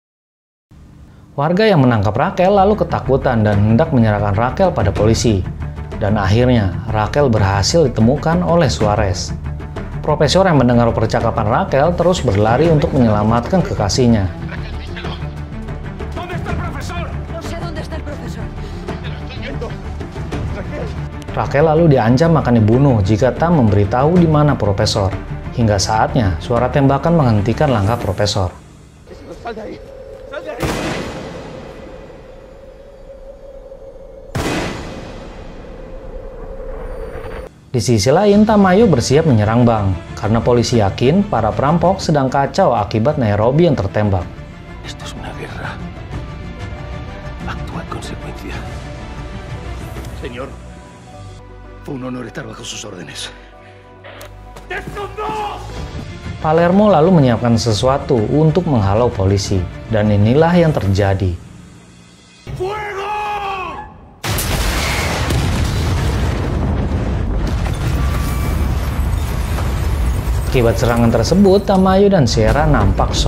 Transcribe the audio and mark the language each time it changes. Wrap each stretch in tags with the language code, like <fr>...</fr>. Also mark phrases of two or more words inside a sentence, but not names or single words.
<id>Warga yang menangkap Rachel lalu ketakutan dan hendak menyerahkan Rachel pada polisi. Dan akhirnya, Raquel berhasil ditemukan oleh Suarez. Profesor yang mendengar percakapan Raquel terus berlari untuk menyelamatkan kekasihnya.</id> <es>¿Dónde está el profesor? No sé dónde está el profesor.</es> <id>Raquel lalu diancam akan dibunuh jika tak memberitahu di mana Profesor. Hingga saatnya, suara tembakan menghentikan langkah Profesor.</id> <es>¡Sal de ahí! ¡Sal de ahí!</es> <id>Di sisi lain, Tamayo bersiap menyerang bank, karena polisi yakin para perampok sedang kacau akibat Nairobi yang tertembak.</id> <es>Esto es una guerra. Actúa en consecuencia. Señor, fue un honor estar bajo sus órdenes. ¡Descondó!</es> <id>Palermo lalu menyiapkan sesuatu untuk menghalau polisi, dan inilah yang terjadi.</id> <es>¡Fuego!</es> <id>Akibat serangan tersebut, Tamayo dan Sierra nampak shock.</id>